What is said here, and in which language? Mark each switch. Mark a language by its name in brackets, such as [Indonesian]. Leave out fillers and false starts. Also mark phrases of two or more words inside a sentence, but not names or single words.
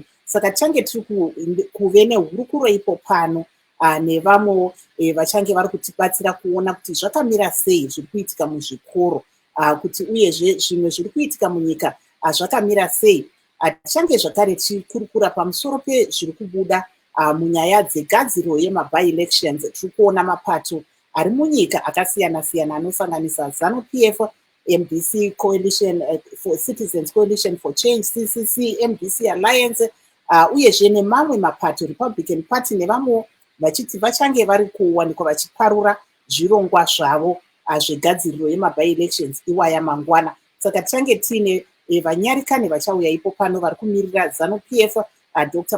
[Shona] Saka tichange tiri kuve nehurukuro ipo pano nevamwe vachange vari kutibatsira kuona kuti zvakamira sei zviri kuitika muzvikoro, kuti uyezve zvimwe zviri kuitika munyika zvakamira sei. Tichange zvakare tichikurukura pamusoro pezviri kubuda munyaya dzegadziro yemabi-elections. Tiri kuona mapato ari munyika akasiyana-siyana anosanganisa Zanu PF, MDC Coalition for Citizens Coalition for Change, CCC, MDC Alliance, uyezve nemamwe mapato, Republican Party nevamwe vachiti vachange vari kuwanikwa vachiparura zvirongwa zvavo zvegadziriro yemabi-elections iwaya mangwana. Saka tichange tiine vanyarikani vachauya ipo pano vari kumirira Zanu PF, Dr.